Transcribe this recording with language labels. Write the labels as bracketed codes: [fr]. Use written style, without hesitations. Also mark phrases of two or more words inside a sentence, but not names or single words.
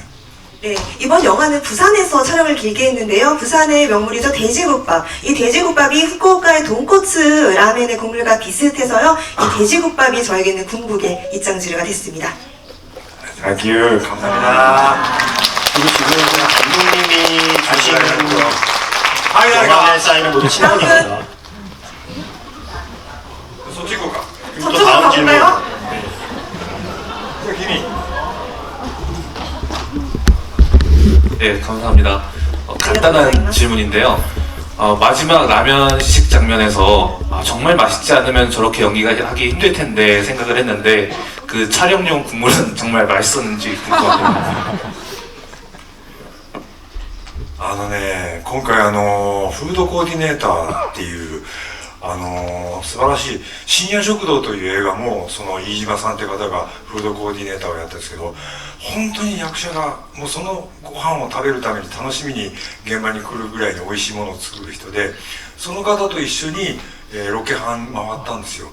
[ko] 네, 이번 영화는 부산에서 촬영을 길게 했는데요. 부산의 명물이죠, 돼지국밥. 이 돼지국밥이 후쿠오카의 돈코츠 라멘의 국물과 비슷해서요. 이 돼지국밥이 저에게는 궁극의 입장지르가 됐습니다. [en] Thank you. [ko] 감사합니다. 그리고 지금 감독님이 주시는 영화의 사인은 모두 친구입니다. [ja] そっち行こうか。 [ko] 그리고 또 저쪽으로 다음 질문. 가볼까요? [ja] 君。 [ko] 네, 감사합니다. 간단한 질문인데요. 마지막 라면 시식 장면에서 정말 맛있지 않으면 저렇게 연기가 하기 힘들 텐데 생각을 했는데 그 촬영용 국물은 정말 맛있었는지 궁금합니다. [ja] 今回フードコーディネーターっていう素晴らしい深夜食堂という映画もその飯島さんって方がフードコーディネーターをやったんですけど、本当に役者がもうそのご飯を食べるために楽しみに現場に来るぐらいに美味しいものを作る人で、その方と一緒に、ロケハン回ったんですよ。